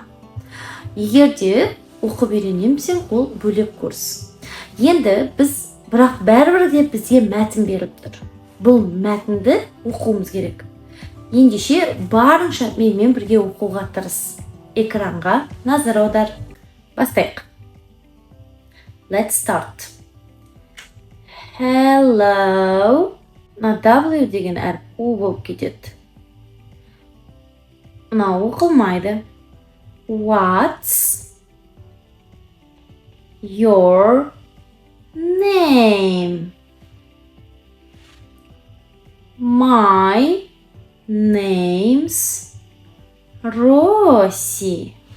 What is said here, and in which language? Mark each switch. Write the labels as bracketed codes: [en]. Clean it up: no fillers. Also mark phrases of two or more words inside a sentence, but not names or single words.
[kk] Егер де оқып үйренемсің, ол бөлек курс. Енді біз, бірақ бәрібір де бізге мәтін беріп тұр. Бұл мәтінді оқуымыз керек. Ендеше барынша менімен бірге оқуға тырыс. Экранға назар аудар. Бастайық. [en] Let's start. Hello. [kk] W деген әріп U болып кетеді. Мынау оқылмайды. [en] What's your name? My name's Rosie.